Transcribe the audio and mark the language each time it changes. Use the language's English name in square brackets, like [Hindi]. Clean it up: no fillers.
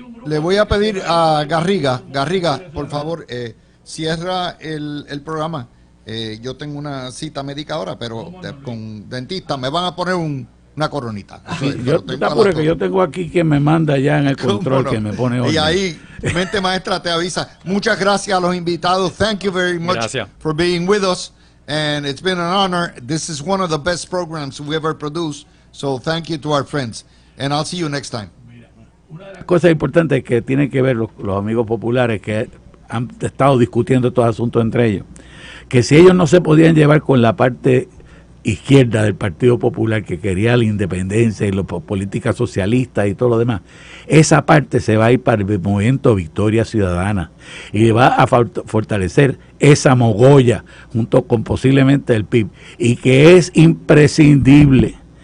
[Spanish] Le voy a pedir a Garriga, por favor, cierra el programa. Yo tengo una cita médica ahora, pero con dentista me van a poner una coronita. Sí, yo te apures que yo tengo aquí quien me manda ya en el control, que me pone orden. Y ahí, mente maestra te avisa. Muchas gracias a los invitados. [English] Thank you very much for being with us. And it's been an honor. This is one of the best programs we ever produced. So thank you to our friends. And I'll see you next time. [Spanish] Una de las cosas importantes que tienen que ver los amigos populares que han estado discutiendo estos asuntos entre ellos, que si ellos no se podían llevar con la parte izquierda del Partido Popular que quería la independencia y la política socialista y todo lo demás, esa parte se va a ir para el movimiento Victoria Ciudadana y va a fortalecer esa mogolla junto con posiblemente el PIB, y que es imprescindible